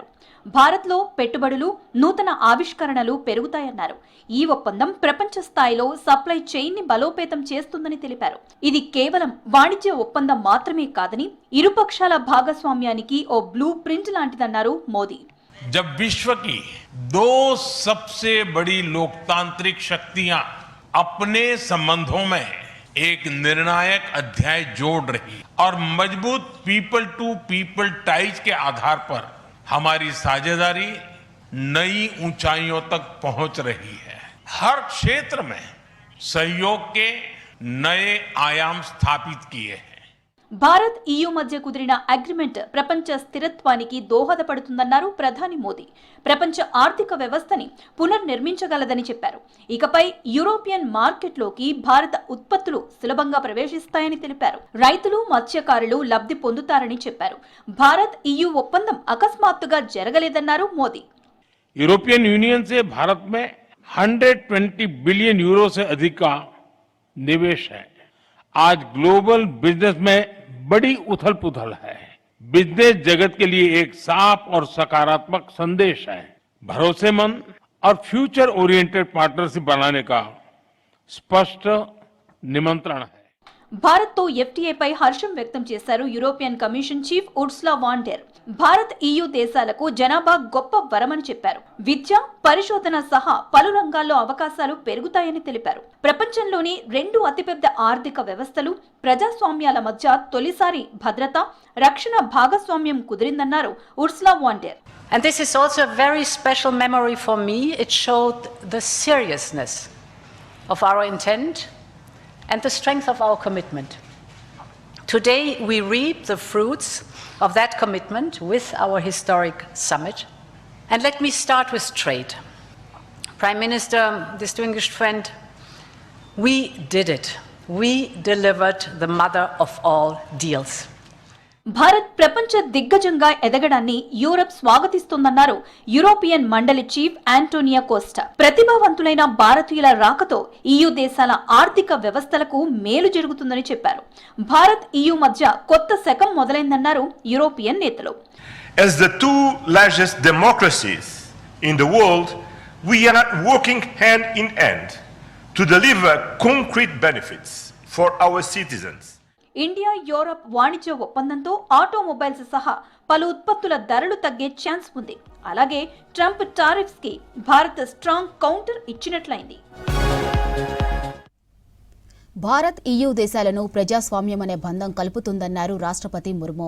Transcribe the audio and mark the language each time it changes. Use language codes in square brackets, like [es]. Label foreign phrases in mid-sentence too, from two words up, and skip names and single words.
[te] భారత్లో పెట్టుబడులు, నూతన ఆవిష్కరణలు పెరుగుతాయన్నారు. ఈ ఒప్పందం ప్రపంచ స్థాయిలో [en] supply chain [te] ని బలోపేతం చేస్తుందని తెలిపారు. ఇది కేవలం వాణిజ్య ఒప్పందం మాత్రమే కాదని ఇరు పక్షాల భాగస్వామ్యానికి ఓ [en] blue print [te] లాంటిదన్నారు మోదీ. [hi] जब विश्व की दो सबसे बड़ी लोकतांत्रिक शक्तियां अपने संबंधों में एक निर्णायक अध्याय जोड़ रही और मजबूत [en] people to people ties [hi] के आधार पर हमारी साझेदारी नई ऊंचाइयों तक पहुंच रही है. हर क्षेत्र में सहयोग के नए आयाम स्थापित किए हैं. [te] భారత్ EU మధ్య కుదిరిన అగ్రిమెంట్ ప్రపంచ స్థిరత్వానికి దోహదపడుతుందన్నారు ప్రధాని మోదీ. ప్రపంచ ఆర్థిక వ్యవస్థని పునర్నిర్మించగలదని చెప్పారు. ఇకపై యూరోపియన్ మార్కెట్లోకి భారత ఉత్పత్తులు సులభంగా ప్రవేశిస్తాయని తెలిపారు. రైతులు, మత్స్యకారులు లబ్ధి పొందుతారని చెప్పారు. భారత్ EU ఒప్పందం అకస్మాత్తుగా జరగలేదన్నారు మోదీ. [hi] यूरोपियन यूनियन से भारत में 120 [en] billion euro [hi] से अधिक का निवेश है. आज [en] global business [hi] में बड़ी उथल पुथल है. बिजनेस जगत के लिए एक साफ और सकारात्मक संदेश है. भरोसेमंद और [en] future oriented partnership [hi] बनाने का स्पष्ट निमंत्रण है. [te] భారత్ తో FTA పై హర్షం వ్యక్తం చేశారు [en] European Commission chief [te] ఉర్సులా వాన్ డెర్. భారత్ EU దేశాలకు జనాభా గొప్ప వరమని చెప్పారు. విద్య, పరిశోధన సహా పలు రంగాల్లో అవకాశాలు పెరుగుతాయని తెలిపారు. ప్రపంచంలోని రెండు అతిపెద్ద ఆర్థిక వ్యవస్థలు, ప్రజాస్వామ్యాల మధ్య తొలిసారి భద్రత, రక్షణ భాగస్వామ్యం కుదిరిందన్నారు ఉర్సులా వాన్ డెర్. [en] And this is also a very special memory for me. It showed the seriousness of our intent and the strength of our commitment. Today we reap the fruits of that commitment with our historic summit. And let me start with trade. Prime Minister, distinguished friend, we did it. We delivered the mother of all deals. [te] భారత్ ప్రపంచ దిగ్గజంగా ఎదగడాన్ని యూరప్ స్వాగతిస్తోందన్నారు యూరోపియన్ మండలి చీఫ్ ఆంటోనియో కోస్టా. ప్రతిభావంతులైన భారతీయుల రాకతో EU దేశాల ఆర్థిక వ్యవస్థలకు మేలు జరుగుతుందని చెప్పారు. భారత్ EU మధ్య కొత్త శకం మొదలైందన్నారు యూరోపియన్ నేతలు. [en] As the two largest democracies in the world, we are working hand in hand to deliver concrete benefits for our citizens. [te] ఇండియా యూరప్ వాణిజ్య ఒప్పందంతో ఆటోమొబైల్స్ సహా పలు ఉత్పత్తుల ధరలు తగ్గే ఛాన్స్ ఉంది. అలాగే ట్రంప్ టారిఫ్స్ కి భారత్ [en] strong counter [te] ఇచ్చినట్లయింది. భారత్ EU దేశాలను ప్రజాస్వామ్యం అనే బంధం కలుపుతుందన్నారు రాష్ట్రపతి ముర్ము.